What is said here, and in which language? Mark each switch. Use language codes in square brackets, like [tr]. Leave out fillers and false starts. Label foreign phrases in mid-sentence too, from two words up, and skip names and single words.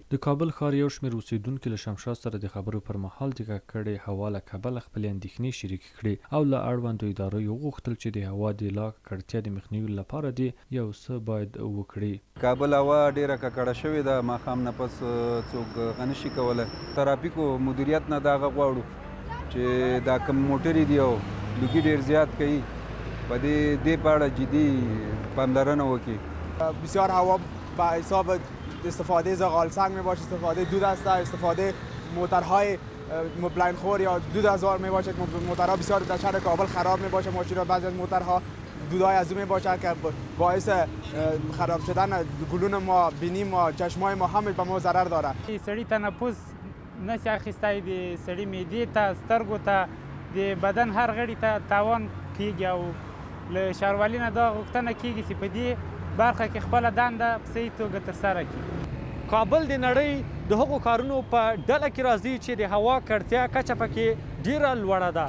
[ps] د کابل ښار یو شمېر اوسېدونکي له شمشاد سره د خبرو پر مهال د ککړې هوا له کبله خپلې اندېښنې شریکې کړې او له اړوندو ادارو یې وغوښتل چې د هوا د لا ککړتیا د مخنیوي لپاره دې یو څه باید وکړي. کابل هوا ډیره ککړه شوې ده، ماښام نه پس څوک نشي کولی. ترافیکو مدیریت نه دا هغه غواړو چې دا کم موټرې دي او لوګي ډیر زیات کوي، په دې په اړه جدي پاملرنه وکړي. [fa] بسیار هوا به حساب استفاده زغال سنگ می باشه، استفاده دود است، استفاده موترهای بلند خور یا دود از آن می باشد. موترها بسیار در شهر کابل خراب می باشه، ماشین‌ها بعضی از موترها دودهای از اون می باشد که باعث خراب شدن گلون ما، بینی ما، چشمای ما همه به ما ضرر داره. [ps] سړی تنفس نشي اخیستی، د سړی معدې ته، سترګو ته، د بدن هر غړي ته تاوان کیږي او له ښاروالۍ نه دا غوښتنه کیږي چې په دې برخه کې خپله دنده په صحیح توګه ترسره کړي. کابل د نړۍ د هغو کارونو په ډله کې راځي چې د هوا ککړتیا کچه پکې ډیره لوړه ده.